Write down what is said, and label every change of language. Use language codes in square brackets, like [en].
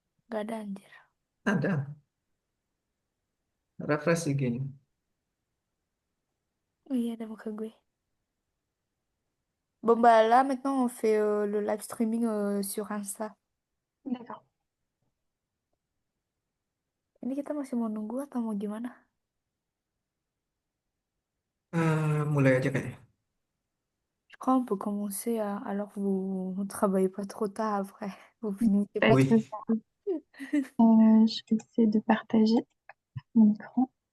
[id] Gak ada anjir. Ada. Refresh IG-nya. Oh iya, ada muka gue. [fr] Bon, bah là, maintenant, on fait le live streaming sur Insta. D'accord. [id] Ini kita masih mau nunggu atau mau gimana? Mulai aja kayaknya. [fr] Je crois qu'on peut commencer alors que vous ne travaillez pas trop tard après. Vous finissez Pas pas trop Oui. souci. Je vais essayer de partager mon écran.